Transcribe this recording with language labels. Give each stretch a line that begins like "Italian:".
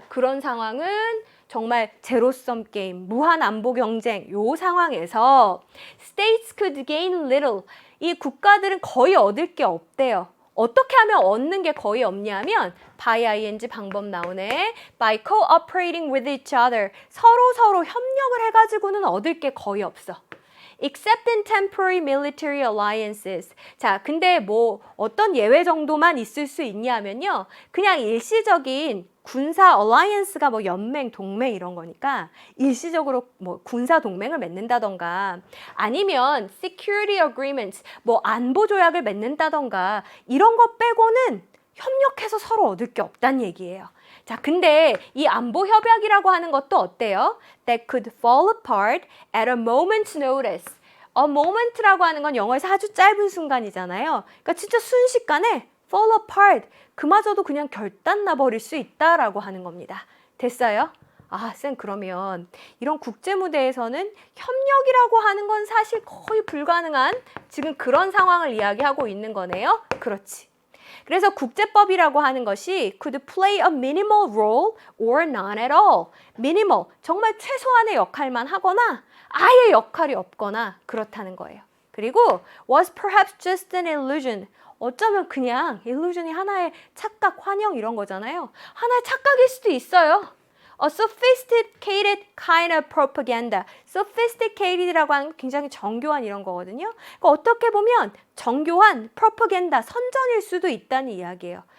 Korean: 그런 상황은 정말 제로섬 게임, 무한 안보 경쟁 요 상황에서
English: states could gain little,
Korean: 이 국가들은 거의 얻을 게 없대요. 어떻게 하면 얻는 게 거의 없냐면 by ing 방법 나오네.
English: by cooperating with each other,
Korean: 서로 협력을 해가지고는 얻을 게 거의 없어.
English: except in temporary military alliances.
Korean: 자, 근데 뭐 어떤 예외 정도만 있을 수 있냐면요, 그냥 일시적인 군사 alliance가 뭐 연맹, 동맹 이런 거니까 일시적으로 뭐 군사 동맹을 맺는다던가 아니면
English: security agreements,
Korean: 뭐 안보 조약을 맺는다던가 이런 거 빼고는 협력해서 서로 얻을 게 없다는 얘기예요. 자, 근데 이 안보 협약이라고 하는 것도 어때요?
English: That could fall apart at a moment's notice.
Korean: A moment라고 하는 건 영어에서 아주 짧은 순간이잖아요. 그러니까 진짜 순식간에 fall apart, 그마저도 그냥 결단 나버릴 수 있다라고 하는 겁니다. 됐어요? 쌤, 그러면 이런 국제 무대에서는 협력이라고 하는 건 사실 거의 불가능한 지금 그런 상황을 이야기하고 있는 거네요. 그렇지. 그래서 국제법이라고 하는 것이
English: could play a minimal role or none at all.
Korean: minimal, 정말 최소한의 역할만 하거나 아예 역할이 없거나 그렇다는 거예요.
English: 그리고 was perhaps just an illusion.
Korean: 어쩌면 그냥 illusion이 하나의 착각, 환영 이런 거잖아요. 하나의 착각일 수도 있어요.
English: A sophisticated kind of propaganda.
Korean: sophisticated라고 하는 건 굉장히 정교한 이런 거거든요. 그러니까 어떻게 보면 정교한 propaganda, 선전일 수도 있다는 이야기예요.